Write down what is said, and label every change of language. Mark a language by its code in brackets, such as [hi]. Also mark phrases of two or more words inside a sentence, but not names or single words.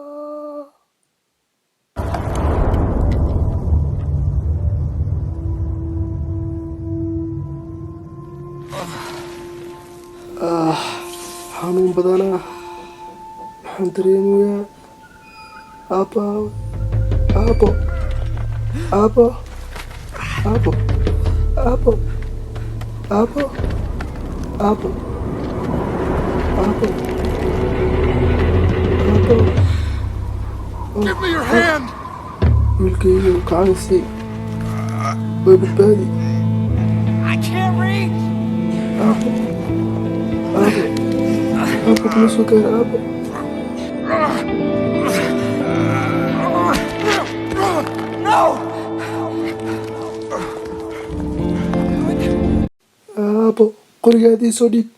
[so] Xanuun badanaa, waxaan dareemayaa aabbo, aabbo, aabbo, aabbo, aabbo, aabbo, aabbo, aabbo, aabbo. [en] Give me your hand! [so] Wiilkaygu gacan sii, way badbaadi. [en] I can't reach! [so] Aabbo, aabbo, aabbo kuma soo gaar aabbo. [en] No! [so] Aabbo, qorigaadii soo dhiib.